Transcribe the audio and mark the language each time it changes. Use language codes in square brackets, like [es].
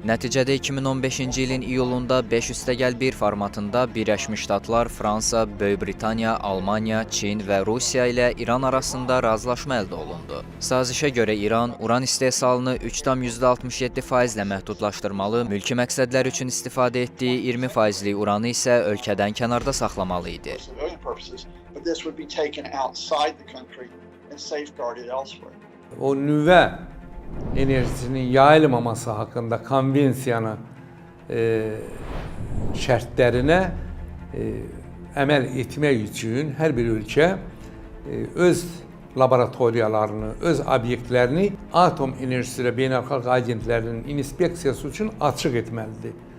[az] Nəticədə 2015-ci ilin iyulunda 5+1 formatında Birləşmiş Ştatlar, Fransa, Böyük Britaniya, Almaniya, Çin və Rusiya ilə İran arasında razılaşma əldə olundu. Sazişə görə İran uran istehsalını 3,67%-lə məhdudlaşdırmalı, mülki məqsədlər üçün istifadə etdiyi 20%lik uranı isə ölkədən kənarda saxlamalı idi. [en] But this would be taken outside the country and safeguarded elsewhere. [az] O nüvə enerjisinin yayılmaması haqqında konvensiyanın şərtlərinə əməl etmək üçün hər bir ölkə öz laboratoriyalarını, öz obyektlərini atom enerjisi və beynəlxalq agentlərinin inspeksiyası üçün açıq etməlidir.